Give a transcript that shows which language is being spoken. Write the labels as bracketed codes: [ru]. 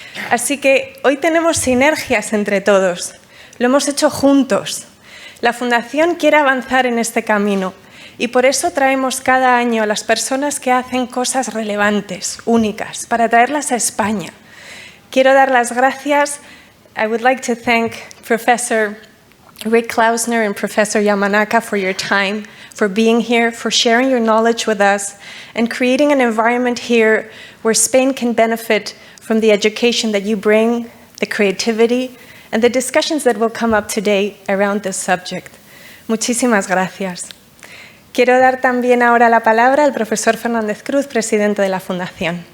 [es] Así que hoy tenemos sinergias entre todos. Lo hemos hecho juntos. La Fundación quiere avanzar en este camino y por eso traemos cada año a las personas que hacen cosas relevantes, únicas, para traerlas a España. Quiero dar las gracias. [en] I would like to thank Professor Rick Klausner and Professor Yamanaka for your time, for being here, for sharing your knowledge with us, and creating an environment here where Spain can benefit from the education that you bring, the creativity, and the discussions that will come up today around this subject. [es] Muchísimas gracias. Quiero dar también ahora la palabra al profesor Fernández Cruz, presidente de la Fundación.